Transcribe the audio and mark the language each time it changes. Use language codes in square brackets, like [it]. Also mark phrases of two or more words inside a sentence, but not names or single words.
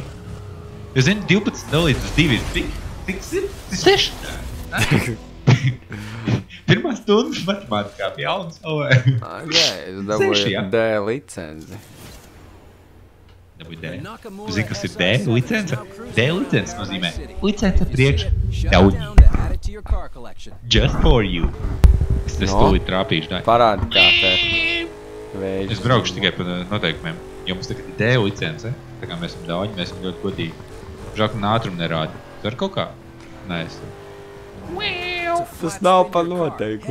[lv] Jo zini, 12 dalīts uz 2 ir tik 6. Pirmā stundas matemātikā bija jauns. Nē, es dabūju D licenci. Dabūju D. Tu zini, kas ir D licence? D licence nozīmē licence priekš daudz. [en] Just for you. [lv] Es tūlīt trāpīšu. Parādi kā te vēži. Es braukšu tikai pa noteikumiem. Jo mums tagad ir D licence. Tā kā mēs esam daudzi, mēs esam ļoti godīgi. Žāk un ātrumu nerādi. Tu var kaut kā? Nē, es... Tas nav pa noteikumu.